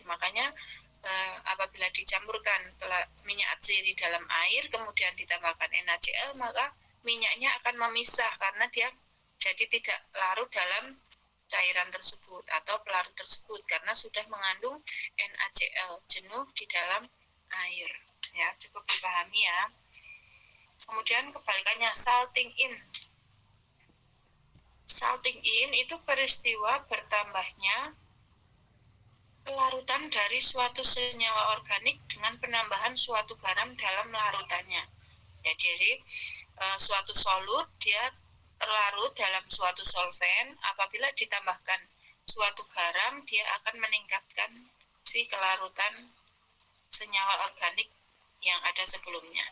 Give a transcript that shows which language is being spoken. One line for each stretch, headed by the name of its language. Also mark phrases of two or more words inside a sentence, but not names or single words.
Indonesian: Makanya apabila dicampurkan minyak atsiri dalam air kemudian ditambahkan NaCl, maka minyaknya akan memisah karena dia jadi tidak larut dalam cairan tersebut atau pelarut tersebut karena sudah mengandung NaCl jenuh di dalam air. Ya, cukup dipahami ya. Kemudian kebalikannya,
English: salting in. Salting in
Indonesian: itu peristiwa bertambahnya kelarutan dari suatu senyawa organik dengan penambahan suatu garam dalam larutannya. Ya, jadi suatu solut dia terlarut dalam suatu solvent, apabila ditambahkan suatu garam dia akan meningkatkan si kelarutan senyawa organik yang ada sebelumnya.